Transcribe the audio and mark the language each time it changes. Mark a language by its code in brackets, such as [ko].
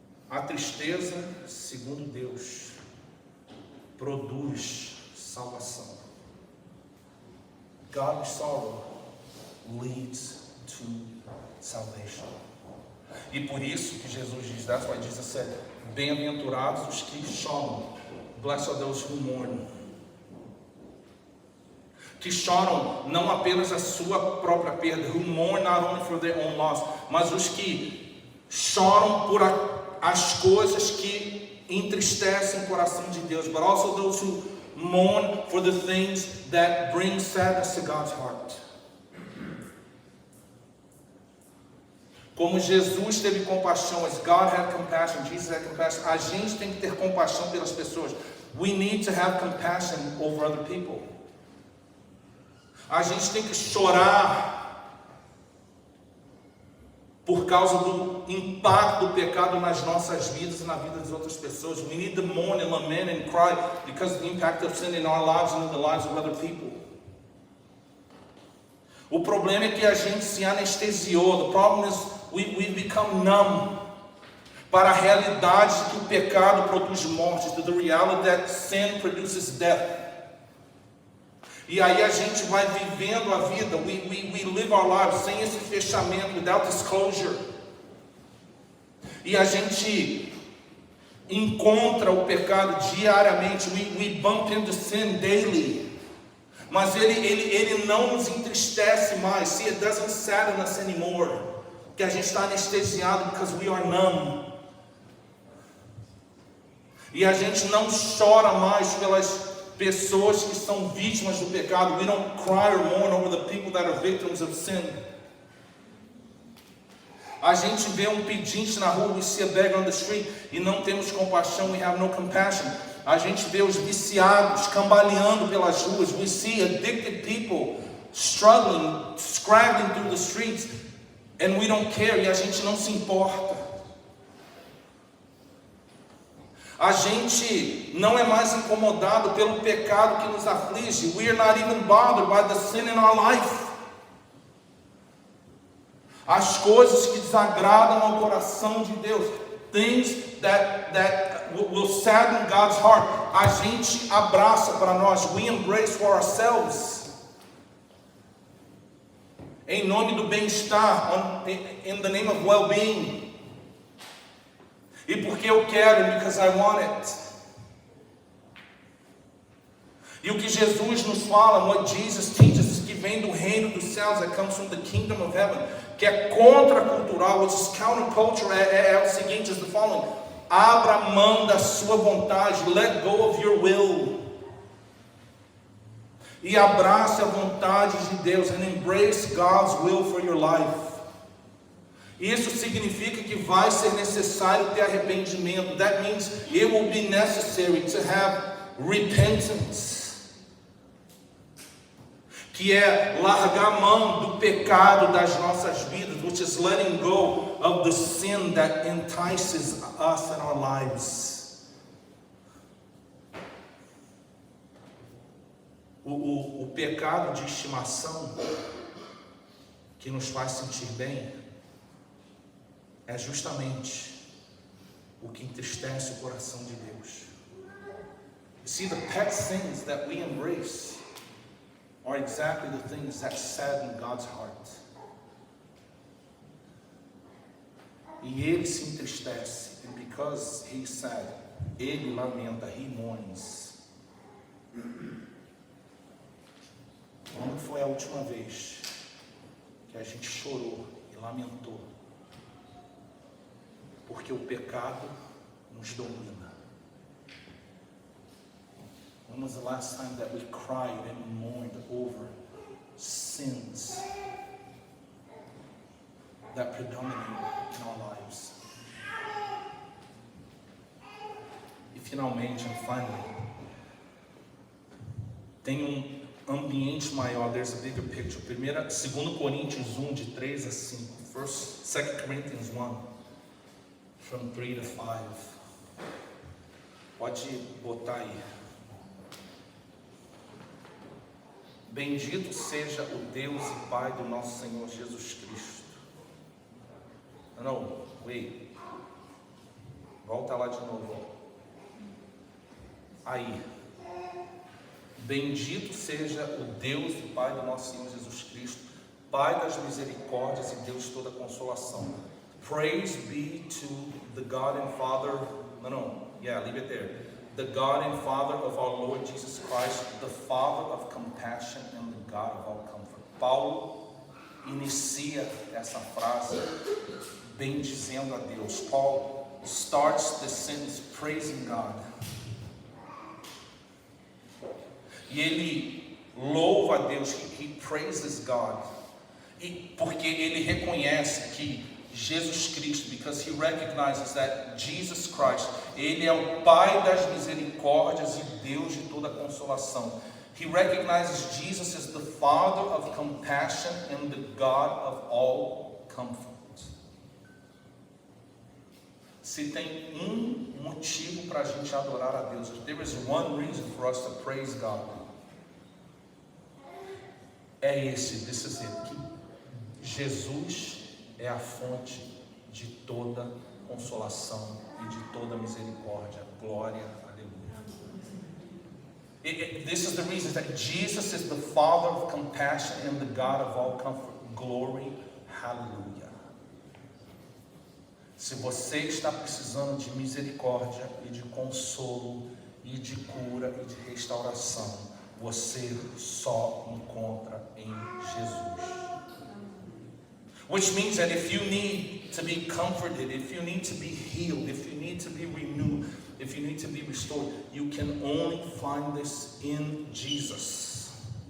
[pt] A tristeza, segundo Deus, produz salvação. [en] Godly sorrow leads to salvation. [pt] E por isso que Jesus diz, [en] that's why Jesus said, [pt] bem-aventurados os que choram, [en] blessed are those who mourn. [pt] Que choram não apenas a sua própria perda, [en] who mourn not only for their own loss, [pt] mas os que choram por as coisas que entristecem o coração de Deus, [en] but also those who mourn for the things that bring sadness to God's heart. [pt] Como Jesus teve compaixão, [en] as God had compassion, [pt] Jesus had compassion, a gente tem que ter compaixão pelas pessoas. [en] We need to have compassion over other people. [pt] A gente tem que chorar por causa do impacto do pecado nas nossas vidas e na vida das outras pessoas. [en] We need to mourn and lament and cry because of the impact of sin in our lives and in the lives of other people. [pt] O problema é que a gente se anestesiou. [en] The problem is we become numb [pt] para a realidade de que o pecado produz morte, [en] to the reality that sin produces death. [pt] E aí a gente vai vivendo a vida, [en] we live our lives [pt] sem esse fechamento, [en] without this closure. [pt] E a gente encontra o pecado diariamente, [en] we bump into sin daily. [pt] Mas ele não nos entristece mais. [en] See, it doesn't sadden us anymore. [pt] Que a gente está anestesiado [en] because we are numb. [pt] E a gente não chora mais pelas pessoas que são vítimas do pecado. [en] We don't cry or mourn over the people that are victims of sin. [pt] A gente vê um pedinte na rua, [en] we see a beggar on the street, [pt] e não temos compaixão, [en] we have no compassion. [pt] A gente vê os viciados cambaleando pelas ruas, [en] we see addicted people struggling, scrabbling through the streets, and we don't care, [pt] e a gente não se importa. A gente não é mais incomodado pelo pecado que nos aflige. [en] We are not even bothered by the sin in our life. [pt] As coisas que desagradam ao coração de Deus, [en] things that will sadden God's heart, [pt] a gente abraça para nós. [en] We embrace for ourselves. [pt] Em nome do bem-estar, [en] in the name of well-being. [pt] E porque eu quero, [en] because I want it. [pt] E o que Jesus nos fala, [en] what Jesus teaches, [pt] que vem do reino dos céus, [en] that comes from the kingdom of heaven, [pt] que é contracultural, [en] which is counterculture, [pt] é o seguinte, [en] is the following: [pt] abra mão da sua vontade, [en] let go of your will, [pt] e abrace a vontade de Deus, [en] and embrace God's will for your life. [pt] Isso significa que vai ser necessário ter arrependimento. [en] That means it will be necessary to have repentance. [pt] Que é largar a mão do pecado das nossas vidas, [en] which is letting go of the sin that entices us in our lives. [pt] O pecado de estimação que nos faz sentir bem é justamente o que entristece o coração de Deus. [en] You see, the pet sins that we embrace are exactly the things that sadden God's heart. [pt] E Ele se entristece, [en] and because He's sad, [pt] Ele lamenta, [en] He mourns. [pt] Quando foi a última vez que a gente chorou e lamentou? Porque o pecado nos domina. [en] When was the last time that we cried and mourned over sins that predominate in our lives? [pt] E finalmente, [en] and finally, [pt] tem ambiente maior. [en] There's a bigger picture. [pt] 2 Coríntios 1, de 3 a 5. [en] 2 Corinthians 1. From 3 to 5. [pt] Pode botar aí. Bendito seja o Deus e Pai do nosso Senhor Jesus Cristo. Não, wait. Volta lá de novo. Aí. Bendito seja o Deus e Pai do nosso Senhor Jesus Cristo, Pai das misericórdias e Deus de toda consolação. [en] Praise be to the God and Father, leave it there. The God and Father of our Lord Jesus Christ, the Father of compassion and the God of all comfort. [pt] Paulo inicia essa frase bendizendo a Deus. [en] Paul starts the sentence praising God. [pt] E ele louva a Deus, he praises God. E porque ele reconhece que Jesus Cristo, [en] because he recognizes that Jesus Christ, [pt] Ele é o Pai das misericórdias e Deus de toda consolação. [en] He recognizes Jesus as the Father of compassion and the God of all comfort. [pt] Se tem motivo para a gente adorar a Deus, [en] if there is one reason for us to praise God, [pt] é esse, [en] this is it, [pt] que Jesus é a fonte de toda consolação e de toda misericórdia. Glória, aleluia. [en] This is the reason that Jesus is the Father of compassion and the God of all comfort. Glory, hallelujah. [pt] Se você está precisando de misericórdia e de consolo e de cura e de restauração, você só encontra em Jesus. [en] Which means that if you need to be comforted, if you need to be healed, if you need to be renewed, if you need to be restored, you can only find this in Jesus.